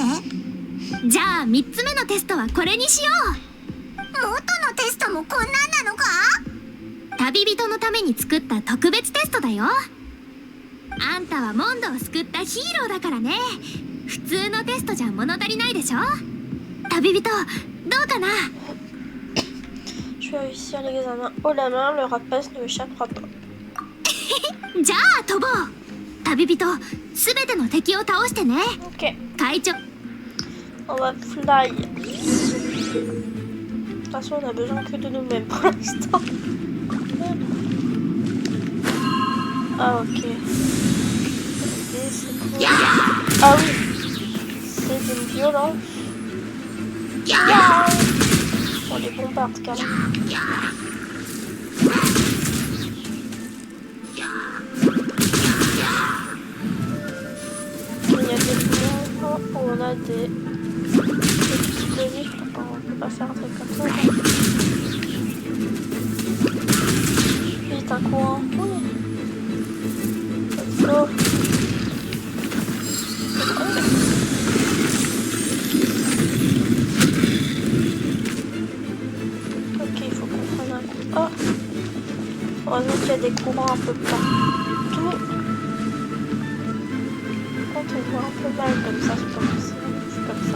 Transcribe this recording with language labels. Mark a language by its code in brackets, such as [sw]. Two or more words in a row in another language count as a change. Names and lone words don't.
[ja] じゃあ3つ目のテストはこれにしよう。元のテストもこんなんなのか？旅人のために作った特別テストだよ。あんたはモンドを救ったヒーローだからね。普通のテストじゃ物足りないでしょ。旅人、どうかな。 [fr] Je vais réussir l'examen haut la main, le rapace ne m'échappera pas. [ja] じゃあ飛ぼう。旅人、すべての敵を倒してね。 [fr] Ok, [ja] 会長。 [fr] on va fly. De toute façon, on a besoin que de nous-mêmes pour l'instant. Ah, ok. Ah oui, c'est d'une violence. On les bombarde carrément. Il y a des moments où on a des explosifs. On peut pas faire un truc comme ça. Vite un courant. Oui. [en] Let's go. [fr] Ok, il faut qu'on prenne un coup. Oh. Heureusement qu'il y a des courants un peu partout. Quand on voit un peu mal comme ça, c'est comme ça.